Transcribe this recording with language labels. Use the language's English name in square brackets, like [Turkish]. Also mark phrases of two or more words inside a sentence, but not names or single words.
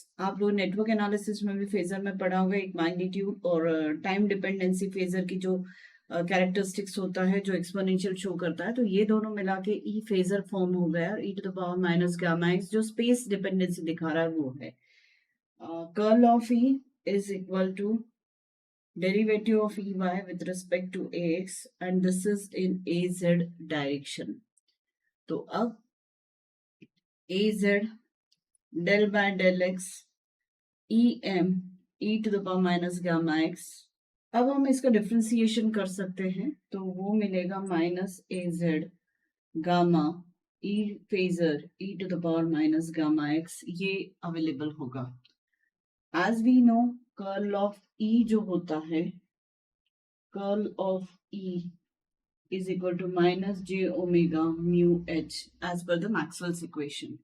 [Hindi] आप लोग [English] network analysis [Hindi] में भी फेजर में पढ़ा होगा, एक मैग्नीट्यूड और [English] time dependency phasor [Hindi] की जो कैरेक्टरिस्टिक्स होता है जो [English] exponential show [Hindi] करता है, तो ये दोनों मिला के [English] E phasor form [Hindi] हो गया और [English] e to the power minus gamma x [Hindi] जो [English] space dependency [Hindi] दिखा रहा है वो है। [English] curl of E is equal to derivative of E y with respect to a x and this is in a z direction. [Hindi] तो अब [English] a z del by del x e m e to the power minus gamma x. [Hindi] अब हम इसका डिफ्रेंसिएशन कर सकते हैं तो वो मिलेगा [English] minus a z gamma E phasor e to the power minus gamma x, [Hindi] ये अवेलेबल होगा। [English] as we know curl of E [Hindi] जो होता है, [English] curl of E is equal to minus j omega mu H as per the Maxwell's equation.